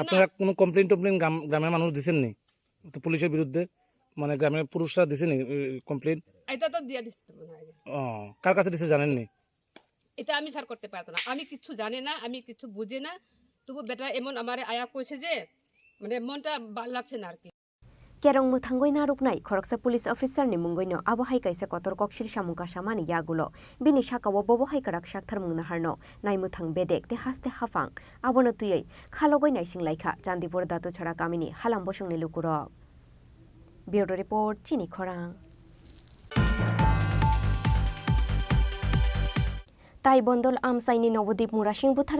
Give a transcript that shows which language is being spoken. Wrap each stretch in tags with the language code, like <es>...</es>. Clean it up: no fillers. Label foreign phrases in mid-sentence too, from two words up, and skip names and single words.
<bn>আপনারা কোনো কমপ্লেইন গ্রামের মানুষ দিছেন নি তো পুলিশের বিরুদ্ধে মানে গ্রামের পুরুষরা দিছেন নি কমপ্লেইন এটা তো দিয়া দিছে কার কাছে দিছে জানেন নি এটা আমি স্যার করতে পারতো না আমি কিছু জানি না আমি কিছু বুঝি না তবু বেটা এমন আমারে আয়া কইছে যে মানে মনটা ভাল লাগছে না আর কি</bn> <trp>Kerong muthangoi naruknai khoroksa police officer ni mungoino abohai kaisa kotor kokshir samungka samani yagulo bini shakawo bobohai karak shakthar mungna harno nai muthang bedek te haste hafang abono tuyei khalogoi naising laikha Chandipur datu chhara kamini halam bosungni lukuro bureau report Chini Khorang Tai bondol amsaini nobodip murasing buthar</trp>